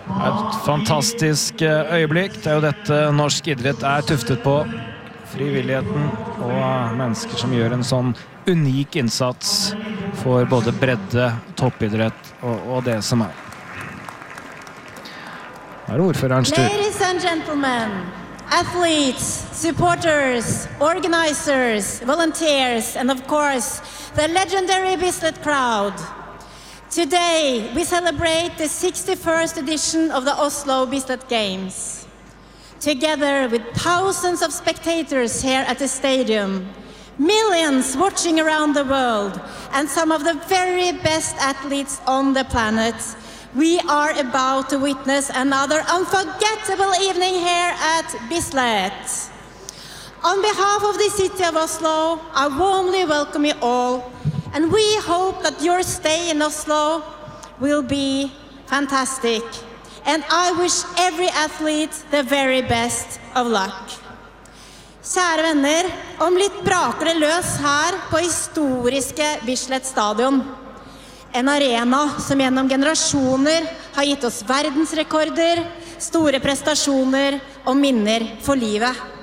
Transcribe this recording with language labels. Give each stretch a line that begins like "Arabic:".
Norwegian: Et fantastisk øyeblikk. Det er jo dette norsk idrett er tuftet på. Frivilligheten og mennesker som gjør en sånn unik innsats for både bredde, toppidrett og det som er. Her er ordførerens tur.
English: Ladies and gentlemen, athletes, supporters, organizers, volunteers, and of course, the legendary Bislett crowd. Today, we celebrate the 61st edition of the Oslo Bislett Games. Together with thousands of spectators here at the stadium, millions watching around the world, and some of the very best athletes on the planet, we are about to witness another unforgettable evening here at Bislett. On behalf of the city of Oslo, I warmly welcome you all, and we hope that your stay in Oslo will be fantastic. And I wish every athlete the very best of luck.
Norwegian: Kjære venner, om litt braker det løs her på historiske Bislett stadion. En arena som gjennom generasjoner har gitt oss verdensrekorder, store prestasjoner og minner for livet.